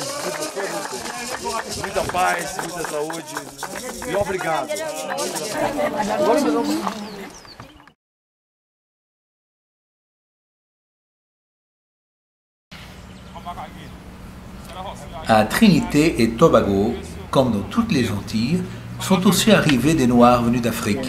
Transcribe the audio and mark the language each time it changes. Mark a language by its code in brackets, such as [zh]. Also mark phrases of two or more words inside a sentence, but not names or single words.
[pt] Viva todos! Muita paz, muita saúde e obrigado! [fr] À Trinité et Tobago, comme dans toutes les Antilles, sont aussi arrivés des Noirs venus d'Afrique.